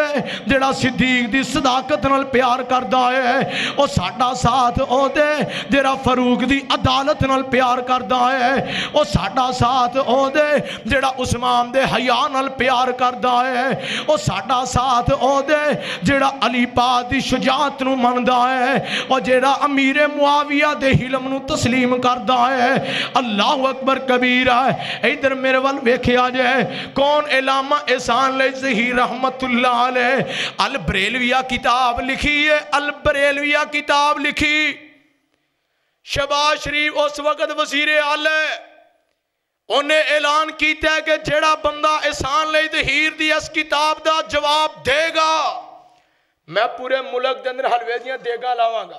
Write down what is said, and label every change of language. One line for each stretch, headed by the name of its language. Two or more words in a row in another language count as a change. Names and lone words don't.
Punjabi: جیہڑا صدیق دی صداقت نال پیار کردا ہے، اور ساڈا ساتھ او دے جیہڑا فاروق دی عدالت نال پیار کردا ہے، اور ساڈا ساتھ او دے جیہڑا عثمان دے حیا نال پیار کردا ہے، اور ساڈا ساتھ او دے جیہڑا علی پاک دی شجاعت نوں مندا ہے، اور جیہڑا امیر معاویہ دے حلم نوں تسلیم کردا ہے.
Arabic: الله أكبر كبيرا.
Punjabi: ادھر میرے ول ویکھیا جائے کون علامہ احسان ظہیر
Arabic: رحمة الله عليه
Punjabi: البریلویہ کتاب لکھی ہے. البریلویہ کتاب لکھی.
Urdu: شہباز شریف اس وقت وزیر اعلیٰ ہے، انہیں اعلان کیا کہ
Punjabi: جیہڑا بندہ احسان ظہیر دی
Urdu: اس کتاب کا جواب دے گا میں پورے ملک کے اندر
Punjabi: حلوے دیاں دیگاں لاواں گا.